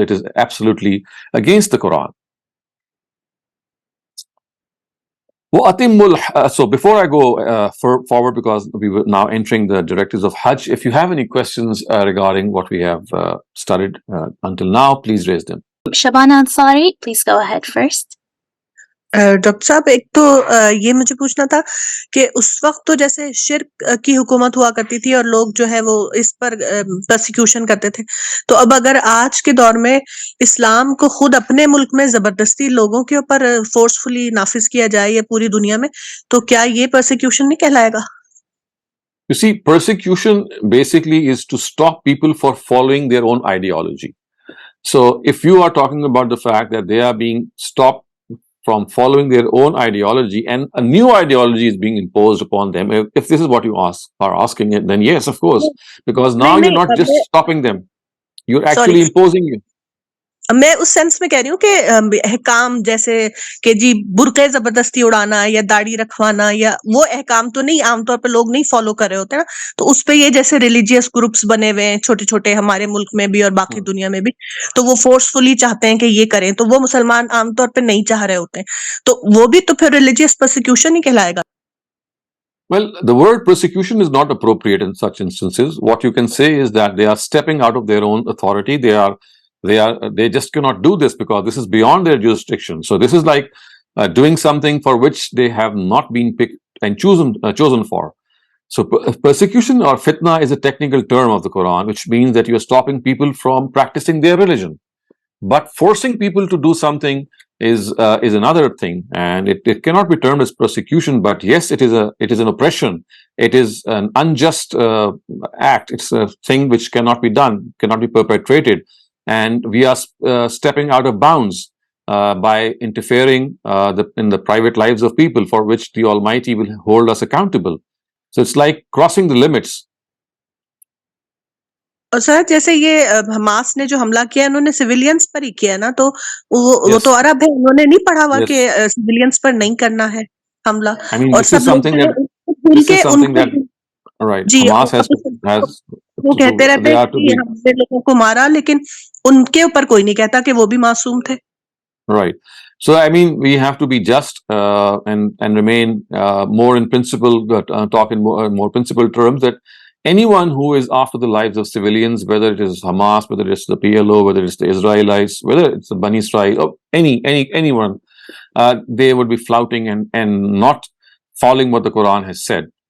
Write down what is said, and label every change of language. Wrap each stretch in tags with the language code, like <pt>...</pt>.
<en>It is absolutely against the Quran. So before I go forward, because we were now entering the directives of Hajj, if you have any questions regarding what we have studied until now, please raise them. Shabana Ansari, please go ahead first.</en> <hi>Doctor साहब, एक तो ये मुझे पूछना था कि उस वक्त तो जैसे शिर्क की हुकूमत हुआ करती थी और लोग जो है वो इस पर प्रोसिक्यूशन करते थे, तो अब अगर आज के दौर में इस्लाम को खुद अपने मुल्क में जबरदस्ती लोगों के ऊपर फोर्सफुली नाफिज किया जाए या पूरी दुनिया में, तो क्या ये प्रोसिक्यूशन नहीं कहलाएगा?</hi> <en>You see, persecution basically is to stop people for following their own ideology. So if you are talking about the fact that they are being stopped from following their own ideology and a new ideology is being imposed upon them, if this is what you are asking it, then yes, of course, because now you're not just stopping them, you're actually imposing it. मैं उस sense में कह रही हूँ कि अहकाम जैसे कि जी बुर्के जबरदस्ती उड़ाना या दाढ़ी रखवाना, या वो अहकाम तो नहीं, आमतौर पे लोग नहीं फॉलो कर रहे होते ना, तो उस पे ये जैसे रिलीजियस ग्रुप्स बने हुए हैं छोटे छोटे हमारे मुल्क में भी और बाकी दुनिया में भी, तो वो फोर्सफुली चाहते हैं कि ये करें, तो वो मुसलमान आमतौर पे नहीं चाह रहे होते हैं, तो वो भी तो फिर रिलीजियस प्रोसिक्यूशन ही कहलाएगा? Well, the word persecution is not appropriate in such instances. What you can say is that they are stepping out of their own authority. They just cannot do this because this is beyond their jurisdiction. So this is like doing something for which they have not been picked and chosen for. So persecution or fitna is a technical term of the Quran, which means that you are stopping people from practicing their religion. But forcing people to do something is another thing, and it cannot be termed as persecution. But yes, it is an oppression. It is an unjust act. It's a thing which cannot be done, cannot be perpetrated. And we are stepping out of bounds by interfering in the private lives of people, for which the Almighty will hold us accountable. So it's like crossing the limits.</en> <hi>और sir जैसे ये Hamas ने जो हमला किया उन्होंने civilians पर ही किया ना, तो वो तो अरब है, उन्होंने नहीं पढ़ा हुआ कि सिविलियंस पर नहीं करना है हमला।</hi> <en>I mean,</en> <hi>और</hi> <en>this is something that right, Hamas has</en> <hi>वो कहते रहते हैं कि हमने लोगों को मारा, लेकिन उनके ऊपर कोई नहीं कहता कि वो भी मासूम थे।</hi> <en>Right. So, I mean, we have to be just and remain more in principle, talk in more principled terms, that anyone who is after the lives of civilians, whether it is Hamas, whether it's the PLO, whether it's the Israelites, whether it's the Bani Israel, or anyone, they would be flouting and not following what the Quran has said.</en>